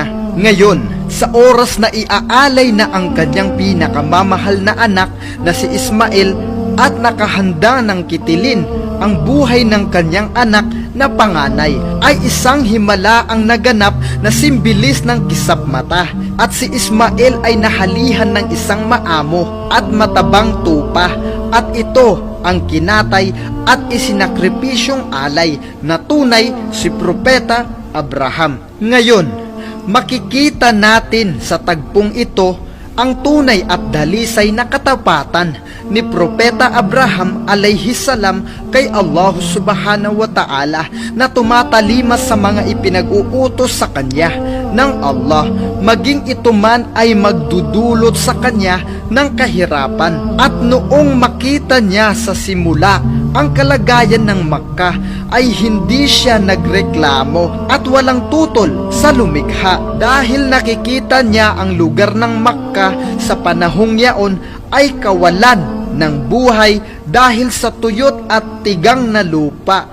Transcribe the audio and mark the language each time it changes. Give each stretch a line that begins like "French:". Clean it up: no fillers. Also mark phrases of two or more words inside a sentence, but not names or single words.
Filipino: Ngayon, sa oras na iaalay na ang kanyang pinakamamahal na anak na si Ismael, at nakahanda ng kitilin ang buhay ng kanyang anak na panganay, ay isang himala ang naganap na simbilis ng kisap mata, at si Ismael ay nahalihan ng isang maamo at matabang tupa, at ito ang kinatay at isinakripisyong alay na tunay si Propeta Abraham. Ngayon, makikita natin sa tagpong ito ang tunay at dalisay na katapatan ni Propeta Abraham
Arabic: عليه السلام
Filipino: kay Allah
Arabic: سبحانه وتعالى,
Filipino: na tumatalimas sa mga ipinag-uutos sa kanya ng Allah, maging ito man ay magdudulot sa kanya ng kahirapan. At noong makita niya sa simula ang kalagayan ng Makkah, ay hindi siya nagreklamo at walang tutol sa lumikha, dahil nakikita niya ang lugar ng Makkah sa panahong yaon ay kawalan ng buhay dahil sa tuyot at tigang na lupa.